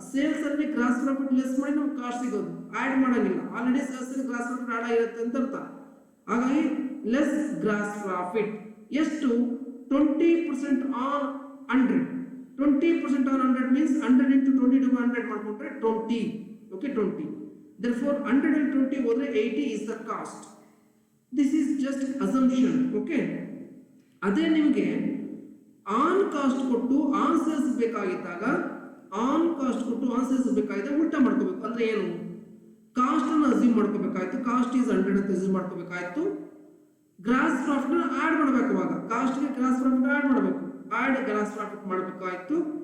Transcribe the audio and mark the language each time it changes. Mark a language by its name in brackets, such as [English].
[Kannada] Sales ಅಲ್ಲಿ gross profit less ಮಾಡಿ ನಮ್ಗೆ ಕಾಸ್ಟ್ ಸಿಗೋದು, ಆಡ್ ಮಾಡಂಗಿಲ್ಲ. ಆಲ್ರೆಡಿ ಸೇಲ್ಸ್ ಅಲ್ಲಿ ಗ್ರಾಸ್ ಪ್ರಾಫಿಟ್ ಆಡ್ ಆಗಿರುತ್ತೆ ಅಂತ ಅರ್ಥ. ಹಾಗಾಗಿ ಲೆಸ್ ಗ್ರಾಸ್ ಪ್ರಾಫಿಟ್ ಎಷ್ಟು 20% on 100. 20% on 100 means 100 into 20 to 100 ಮಾಡ್ಕೊಂಡ್ರೆ 20, ಓಕೆ 20. [English] therefore 100 and 20 ಹೋದ್ರೆ 80 is the cost. This is just assumption, okay. [Kannada] ಅದೇ ನಿಮಗೆ ಆನ್ ಕಾಸ್ಟ್ ಕೊಟ್ಟು ಆನ್ ಸೇಲ್ಸ್ ಬೇಕಾಗಿದ್ದಾಗ, ಆನ್ ಕಾಸ್ಟ್ ಕೊಟ್ಟು ಆನ್ ಸೇಲ್ಸ್ ಬೇಕಾಗಿದೆ ಉಲ್ಟಾ ಮಾಡ್ಕೋಬೇಕು. ಅಂದ್ರೆ ಏನು, ಕಾಸ್ಟ್ ಅನ್ನು ಅಸ್ಯೂಮ್ ಮಾಡ್ಕೋಬೇಕಾಯ್ತು, ಕಾಸ್ಟ್ ಈಸ್ 100 ಅಂತ ಅಸ್ಯೂಮ್ ಮಾಡ್ಕೋಬೇಕಾಯ್ತು. ಗ್ರಾಸ್ ಪ್ರಾಫಿಟ್ ಆಡ್ ಮಾಡಬೇಕು. ಅವಾಗ ಕಾಸ್ಟ್ ಗೆ ಗ್ರಾಸ್ ಪ್ರಾಫಿಟ್ ಆಡ್ ಮಾಡಬೇಕು, ಆಡ್ ಗ್ರಾಸ್ ಪ್ರಾಫಿಟ್ ಮಾಡಬೇಕಾಯ್ತು.